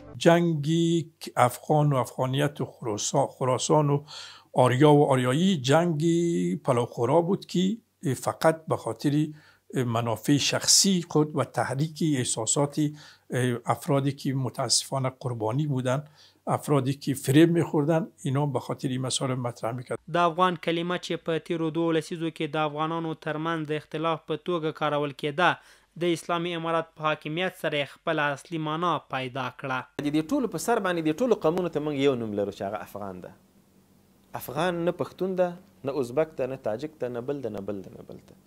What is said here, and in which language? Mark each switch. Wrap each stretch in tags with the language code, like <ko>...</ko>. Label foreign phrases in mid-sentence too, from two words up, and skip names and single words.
<fa>جنگی افغان و افغانیت و خراسان و آریا و آریایی جنگی پلاخورا بود که فقط به خاطر منافع شخصی خود و تحریک احساسات افرادی که متاسفانه قربانی بودن افرادی که فریب میخوردن اینا به خاطر این مسائل مطرح میکرد.</fa> <ps>د افغان کلمه چې په تیرو 2 لسیزو کې د افغانانو ترمنځ د اختلاف په توګه کارول کېده د اسلامي امارت په حاکمیت سره خپل اصلي معنا پیدا کړه. د دې ټولو په سر باندې د ټولو قومونو ته موږ یو نوم لرو چې هغه افغان ده. افغان نه پښتون ده، نه ازبک ده، نه تاجک ده، نه بل ده، نه بل ده، نه بل ده.</ps>